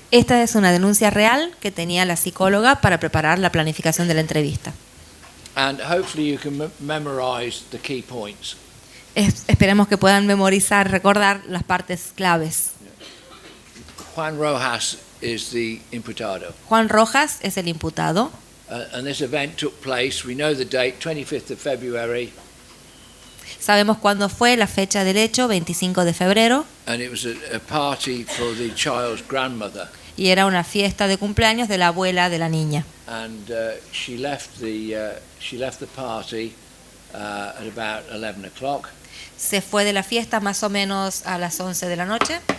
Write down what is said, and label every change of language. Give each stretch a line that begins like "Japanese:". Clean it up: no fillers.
Spanish: Esta es una denuncia real que tenía la psicóloga para preparar la planificación de la entrevista.
English: And hopefully you can memorize the key points.
Spanish: Esperemos que puedan memorizar, recordar las partes claves.
English: Juan Rojas is the imputado.
Spanish: Juan Rojas es el imputado.
English: And this event took place, we know the date, 25th of February.
Spanish: Sabemos cuándo fue la fecha del hecho, 25 de febrero.
English: And it was a party for the child's grandmother.
Spanish: Y era una fiesta de cumpleaños de la abuela de la niña.
English: And she left the party at about 11 o'clock.
Spanish: Se fue de la fiesta más o menos a las 11 de la noche.